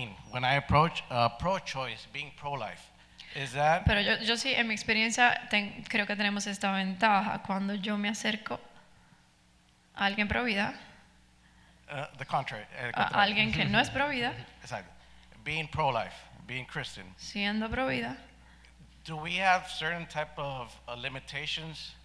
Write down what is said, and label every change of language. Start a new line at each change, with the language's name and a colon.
English: When I approach pro-choice, being pro-life, is that?
Spanish: Pero yo sí, en mi experiencia, creo que tenemos esta ventaja. Cuando yo me acerco a alguien pro vida,
English: The contrary.
Spanish: a alguien que no es pro vida,
English: Exactly. Being pro-life, being Christian.
Spanish: siendo pro vida,
English: Do we have certain type of limitations